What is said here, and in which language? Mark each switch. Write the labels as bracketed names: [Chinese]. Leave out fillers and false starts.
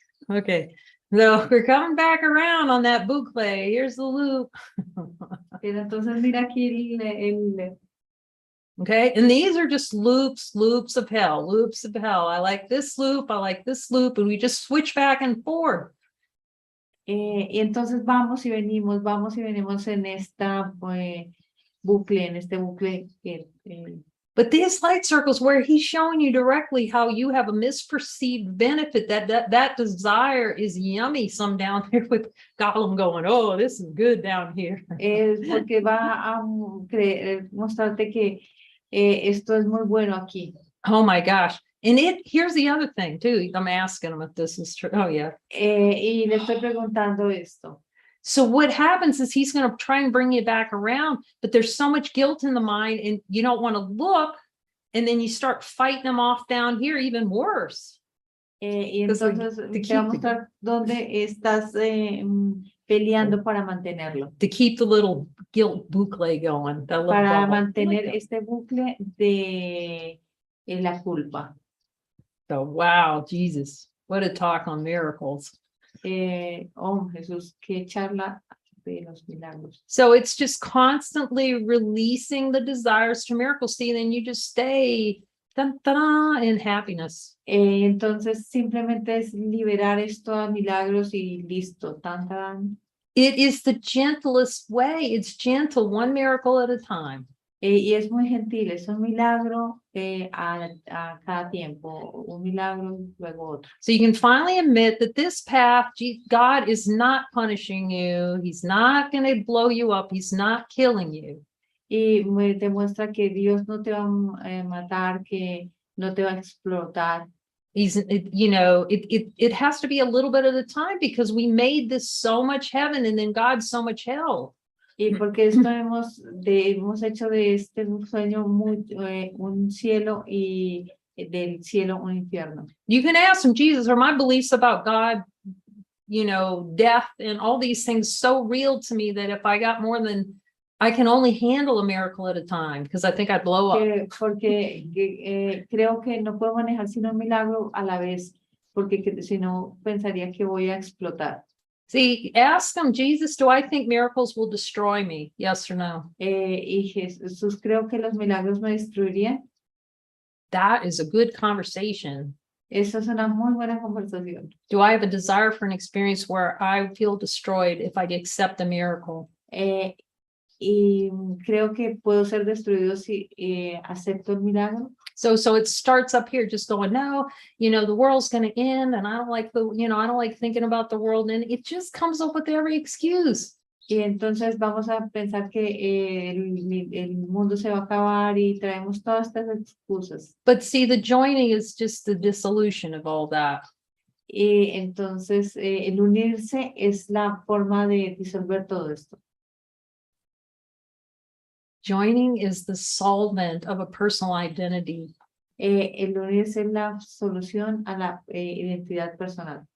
[English] Okay, so we're coming back around on that boucle. Here's the loop. [Spanish] Pero entonces mira aquí [English] Okay, and these are just loops of hell, loops of hell. I like this loop, I like this loop, and we just switch back and forth. [Spanish] Y entonces vamos y venimos en esta bucle, en este bucle. [English] But these light circles where he's showing you directly how you have a misperceived benefit, that desire is yummy. Some down there with Gollum going, oh, this is good down here. [Spanish] Es porque va a mostrarte que esto es muy bueno aquí. [English] Oh my gosh. And here's the other thing too. I'm asking him if this is true. Oh yeah. [Spanish] Y le estoy preguntando esto. [English] So what happens is he's going to try and bring you back around, but there's so much guilt in the mind and you don't want to look. And then you start fighting them off down here, even worse. [Spanish] Y entonces te va a mostrar dónde estás peleando para mantenerlo. [English] To keep the little guilt bucle going. [Spanish] Para mantener este bucle de la culpa. [English] So, wow, Jesus, what a talk on miracles. [Spanish] Oh, Jesús, qué charla de los milagros. [English] So it's just constantly releasing the desires to miracles. See, then you just stay in happiness. [Spanish] Entonces simplemente es liberar esto a milagros y listo. Tan, tan. [English] It is the gentlest way. It's gentle, one miracle at a time. [Spanish] Y es muy gentil, es un milagro a cada tiempo, un milagro luego otro. [English] So you can finally admit that this path, God is not punishing you. He's not going to blow you up. He's not killing you. [Spanish] Y demuestra que Dios no te va a matar, que no te va a explotar. [English] You know, it has to be a little bit at a time because we made this so much heaven and then God so much hell. [Spanish] Y porque esto hemos hecho de este sueño un cielo y del cielo un infierno. [English] You can ask him, Jesus, are my beliefs about God, you know, death and all these things so real to me that if I got more than, I can only handle a miracle at a time because I think I'd blow up. [Spanish] Porque creo que no puedo manejar sino un milagro a la vez, porque si no pensaría que voy a explotar. [English] See, ask him, Jesus, do I think miracles will destroy me? Yes or no? [Spanish] Y Jesús, creo que los milagros me destruirían. [English] That is a good conversation. [Spanish] Eso es una muy buena conversación. [English] Do I have a desire for an experience where I feel destroyed if I accept a miracle? [Spanish] Y creo que puedo ser destruido si acepto el milagro. [English] So it starts up here just going, no, you know, the world's going to end and I don't like I don't like thinking about the world. And it just comes up with every excuse. [Spanish] Y entonces vamos a pensar que el mundo se va a acabar y traemos todas estas excusas. [English] But see, the joining is just the dissolution of all that. [Spanish] Y entonces el unirse es la forma de disolver todo esto. [English] Joining is the solvent of a personal identity. [Spanish] El unirse es la solución a la identidad personal.